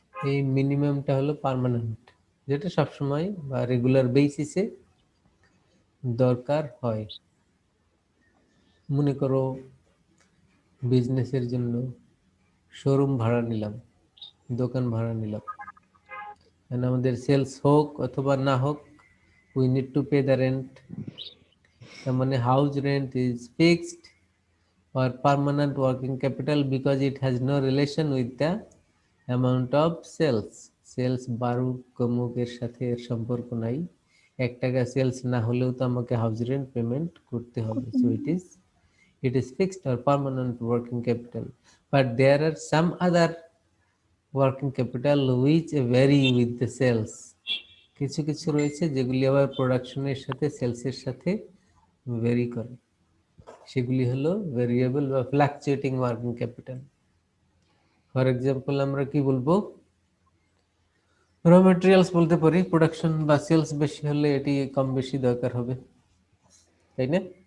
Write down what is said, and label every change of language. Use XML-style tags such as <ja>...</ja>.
<bn>এই মিনিমামটা হলো পার্মানেন্ট, যেটা সবসময় বা রেগুলার বেসিসে দরকার হয়। মনে করো বিজনেসের জন্য শোরুম ভাড়া নিলাম, দোকান ভাড়া নিলাম, and আমাদের সেলস হোক অথবা না হোক,</bn> <en>We need to pay the rent.</en> <bn>তার মানে</bn> <en>House rent is fixed or permanent working capital because it has no relation with the amount of sales.</en> <bn>Sales বাড়ুক কমুক এর সাথে এর সম্পর্ক নাই, 1 টাকা সেলস না হলেও তো আমাকে হাউস রেন্ট পেমেন্ট করতে হবে। So</bn> <en>it is fixed or permanent working capital. But there are some other working capital which vary with the sales.</en> <bn>কিছু কিছু রয়েছে যেগুলি আবার প্রোডাকশনের সাথে সেলসের সাথে ভেরি করে, সেগুলি হলো ভেরিয়েবল বা fluctuating working capital.</bn> <en>for example</en> <bn>আমরা কি বলবো? র মেটেরিয়ালস বলতে পারি, প্রোডাকশন বা সেলস বেশি হলে এটি কম বেশি দরকার হবে, তাই না?</bn>